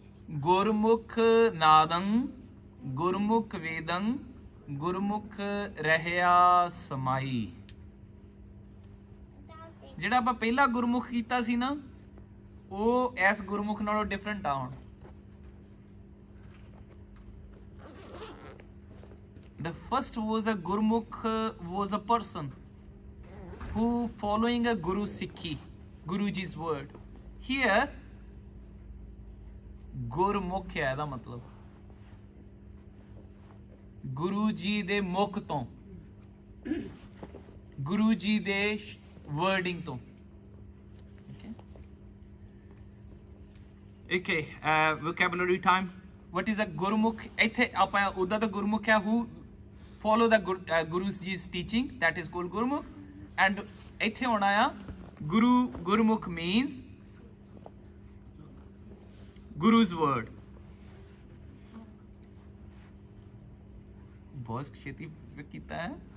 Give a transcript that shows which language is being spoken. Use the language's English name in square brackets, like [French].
[Punjabi] ਗੁਰਮੁਖ ਨਾਦੰ ਗੁਰਮੁਖ ਵੇਦੰ ਗੁਰਮੁਖ ਰਹਿਆ ਸਮਾਈ। [English] without it. [Punjabi] ਜਿਹੜਾ ਆਪਾਂ ਪਹਿਲਾ ਗੁਰਮੁਖ ਕੀਤਾ ਸੀ ਨਾ, ਉਹ ਇਸ ਗੁਰਮੁਖ ਨਾਲੋਂ ਡਿਫਰੈਂਟ ਆ। ਹੁਣ [English] the first was a gurmukh was a person who following a guru sikhi, guruji's word. [Punjabi] Here ਗੁਰਮੁਖ ਹੈ, ਇਹਦਾ ਮਤਲਬ ਗੁਰੂ ਜੀ ਦੇ ਮੁਖ ਤੋਂ, ਗੁਰੂ ਜੀ ਦੇ ਵਰਡਿੰਗ ਤੋਂ। [English] Okay, vocabulary time. What is a gurmukh? [Punjabi] ਇੱਥੇ ਆਪਾਂ ਉਹਦਾ ਤਾਂ ਗੁਰਮੁਖ ਹੈ [English] who follow the Guru Ji's teaching, that is called gurmukh. And [Punjabi] ਇੱਥੇ ਆਉਣਾ ਆ [English] gurmukh means Guru's word. [Punjabi] बहुत छेती ਕੀਤਾ ਹੈ।